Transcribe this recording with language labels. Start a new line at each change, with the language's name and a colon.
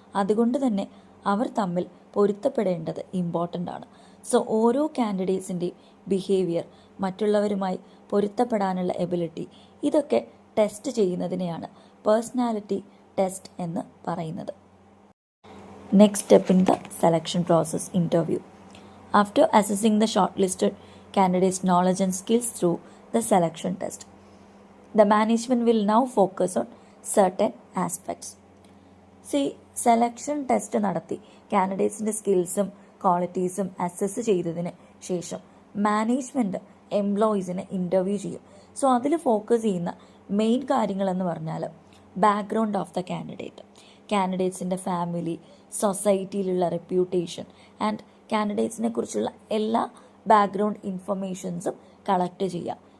Malayalam: അതുകൊണ്ട് തന്നെ അവർ തമ്മിൽ പൊരുത്തപ്പെടേണ്ടത് ഇമ്പോർട്ടൻ്റ് ആണ്. സോ ഓരോ കാൻഡിഡേറ്റ്സിൻ്റെയും ബിഹേവിയർ, മറ്റുള്ളവരുമായി പൊരുത്തപ്പെടാനുള്ള എബിലിറ്റി ഇതൊക്കെ ടെസ്റ്റ് ചെയ്യുന്നതിനെയാണ് പേഴ്സണാലിറ്റി ടെസ്റ്റ് എന്ന് പറയുന്നത്.
English: Next step in the selection process, interview. After assessing the shortlisted candidates' knowledge and skills through the selection test, the management will now focus on certain aspects.
Malayalam: Selection test നടത്തി കാൻഡിഡേറ്റ്സിൻ്റെ സ്കിൽസും ക്വാളിറ്റീസും assess ചെയ്തതിന് ശേഷം management എംപ്ലോയീസിനെ interview ചെയ്യും. So അതിൽ focus ചെയ്യുന്ന main കാര്യങ്ങളെന്ന് പറഞ്ഞാൽ
English: background of the candidate,
Malayalam: കാൻഡിഡേറ്റ്സിൻ്റെ family, സൊസൈറ്റിയിലുള്ള reputation and കാൻഡിഡേറ്റ്സിനെ കുറിച്ചുള്ള എല്ലാ ബാക്ക്ഗ്രൗണ്ട് ഇൻഫർമേഷൻസും കളക്ട് ചെയ്യുക.